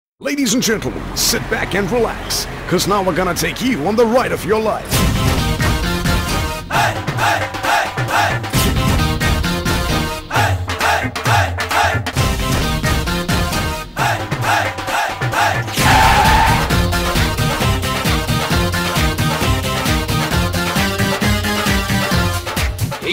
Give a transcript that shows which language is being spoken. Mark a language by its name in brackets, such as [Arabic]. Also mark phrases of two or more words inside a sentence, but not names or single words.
[English] Ladies and gentlemen, sit back and relax, cause now we're gonna take you on the ride of your life. Hey, hey, hey, hey. Hey, hey, hey, hey. Hey, hey, hey, hey.